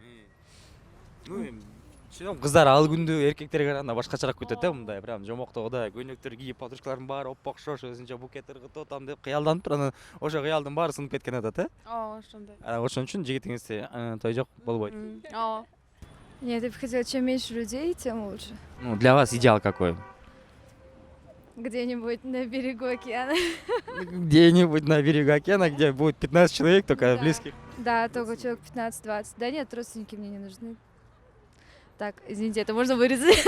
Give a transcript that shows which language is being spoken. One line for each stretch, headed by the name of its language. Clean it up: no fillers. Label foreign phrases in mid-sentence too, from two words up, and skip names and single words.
Kyrgyz: Кыздар ал күндү эркектерге караганда башкачараак күтөт да, мындай прям жомоктогуда көйнөктөр кийип, подружкалардын баары оппокшош, өзүнчө букет ыргытып атам деп кыялданып тур, анан ошо кыялдын баары сынып кеткен атат, Ооба, ошондой. Ошон үчүн жигитиңизде той жок болбойт. Ооба.
Russian: Нет, я бы хотела, чем меньше людей, тем лучше. Для вас идеал какой? Где-нибудь на берегу океана. Где-нибудь на берегу океана, где будет 15 человек, только Да. близких. Да, только человек 15-20. Да нет, родственники мне не нужны. Так, извините, это можно вырезать?